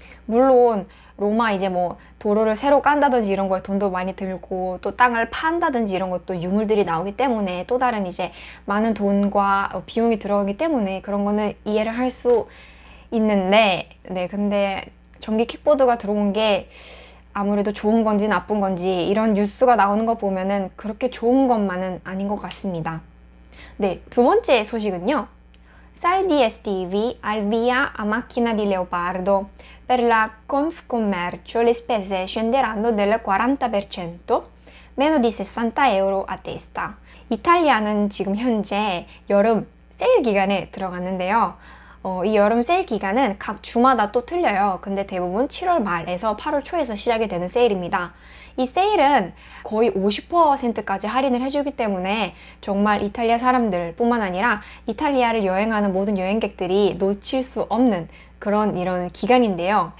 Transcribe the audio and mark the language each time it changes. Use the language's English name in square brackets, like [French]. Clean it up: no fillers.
[Korean] 물론 로마 이제 뭐 도로를 새로 깐다든지 이런 거에 돈도 많이 들고 또 땅을 판다든지 이런 것도 유물들이 나오기 때문에 또 다른 이제 많은 돈과 비용이 들어가기 때문에 그런 거는 이해를 할 수 있는데, 네, 근데 전기 킥보드가 들어온 게 아무래도 좋은 건지 나쁜 건지 이런 뉴스가 나오는 거 보면은 그렇게 좋은 것만은 아닌 것 같습니다. 네, 두 번째 소식은요. [Italian] Saldi estivi al via a macchina di leopardo. Per la Confcommercio le spese scenderanno del 40%, meno di 60 euro a testa. [Korean] 이탈리아는 지금 현재 여름 세일 기간에 들어갔는데요. 이 여름 세일 기간은 각 주마다 또 틀려요. 근데 대부분 7월 말에서 8월 초에서 시작이 되는 세일입니다. 이 세일은 거의 50%까지 할인을 해주기 때문에 정말 이탈리아 사람들 뿐만 아니라 이탈리아를 여행하는 모든 여행객들이 놓칠 수 없는 그런 이런 기간인데요.